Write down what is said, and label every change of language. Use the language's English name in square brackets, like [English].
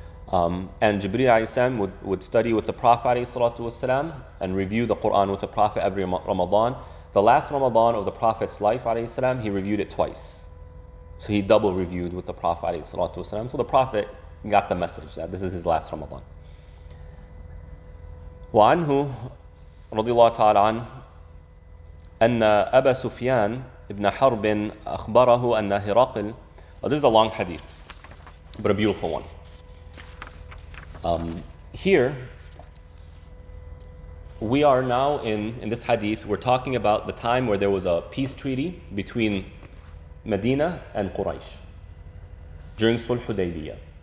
[English] And Jibreel alayhi salam would study with the Prophet alayhi salatu wasalam and review the Quran with the Prophet every Ramadan. The last Ramadan of the Prophet's life alayhi salam, he reviewed it twice. So he double reviewed with the Prophet alayhi salatu wasalam. So the Prophet got the message that this is his last Ramadan. [Arabic] وعنه رضي الله تعالى عنه أن أبا سفيان ابن حرب أخبره أن هرقل. [English] This is a long hadith, but a beautiful one. Here, we are now in this hadith, we're talking about the time where there was a peace treaty between Medina and Quraysh during Sulh Hudaybiyah.